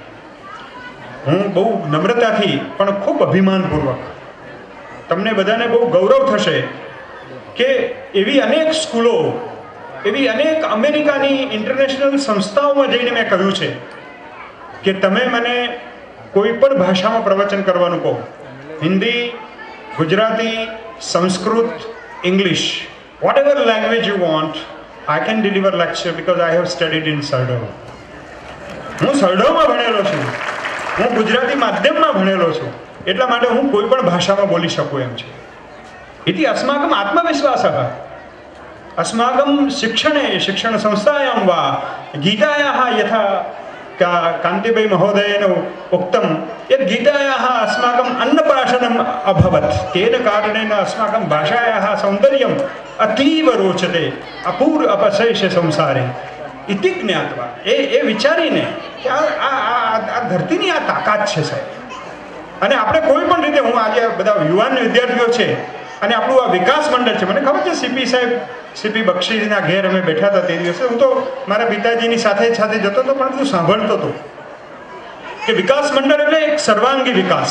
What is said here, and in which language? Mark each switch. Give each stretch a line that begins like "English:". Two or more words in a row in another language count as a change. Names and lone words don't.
Gujarati: હું બહુ નમ્રતાથી પણ ખૂબ અભિમાનપૂર્વક, તમને બધાને બહુ ગૌરવ થશે કે એવી અનેક સ્કૂલો, એવી અનેક અમેરિકાની ઇન્ટરનેશનલ સંસ્થાઓમાં જઈને મેં કહ્યું છે કે તમે મને કોઈ પણ ભાષામાં પ્રવચન કરવાનું કહો, હિન્દી, ગુજરાતી, સંસ્કૃત, ઇંગ્લિશ,
English: whatever language you want, I can deliver lecture because I have studied in સરડવ.
Gujarati: હું સરડવમાં ભણેલો છું, હું ગુજરાતી માધ્યમમાં ભણેલો છું, એટલા માટે હું કોઈ પણ ભાષામાં બોલી શકું એમ છે.
Sanskrit: इति अस्माकम् आत्मविश्वासः. अस्माकं शिक्षणे, शिक्षणसंस्थायां वा गीतायाः यथा कान्तिभाई महोदयेन उक्तं यत् गीतायाः अस्माकम् अन्नप्राशनम् अभवत्, तेन कारणेन अस्माकं भाषायाः सौन्दर्यम् अतीव रोचते अपूर्व अपशेष संसारे इति ज्ञात्वा
Gujarati: એ વિચારીને કે આ ધરતીની આ તાકાત છે સાહેબ. અને આપણે કોઈ પણ રીતે, હું આજે બધા યુવાન વિદ્યાર્થીઓ છે અને આપણું આ વિકાસ મંડળ છે, મને ખબર છે સીપી બક્ષીના ઘેર અમે બેઠા હતા તે દિવસે, હું તો મારા પિતાજીની સાથે જતો હતો પણ બધું સાંભળતો હતો કે વિકાસ મંડળ એટલે એક સર્વાંગી વિકાસ.